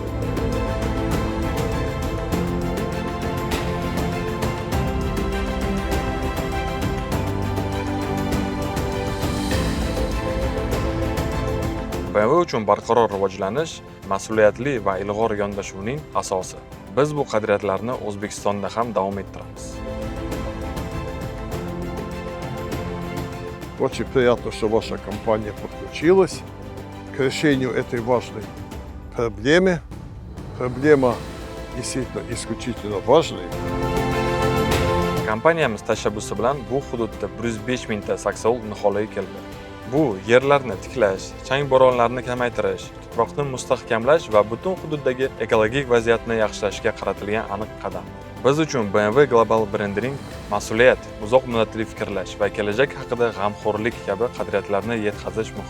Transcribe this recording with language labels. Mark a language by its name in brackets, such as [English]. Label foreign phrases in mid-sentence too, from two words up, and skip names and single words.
[Uzbek] BMW uchun barqaror rivojlanish mas'uliyatli va ilg'or yondashuvning asosi. Biz bu qadriyatlarni O'zbekistonda ham davom ettiramiz. [Russian] Очень приятно, что ваша компания подключилась к решению этой важной проблемы. Проблема действительно исключительно важная. [Uzbek] Kompaniyamiz tashabbusi bilan bu hududda 105 mingta saksovul niholga keldi. Bu yerlarni tiklash, chang bo'ronlarni kamaytirish, tuproqni mustahkamlash va butun hududdagi ekologik vaziyatni yaxshilashga qaratilgan aniq qadam. Biz uchun BMW Global Branding mas'uliyat, uzoq muddatli fikrlash va kelajak haqida g'amxo'rlik kabi qadriyatlarni yetkazish muhim.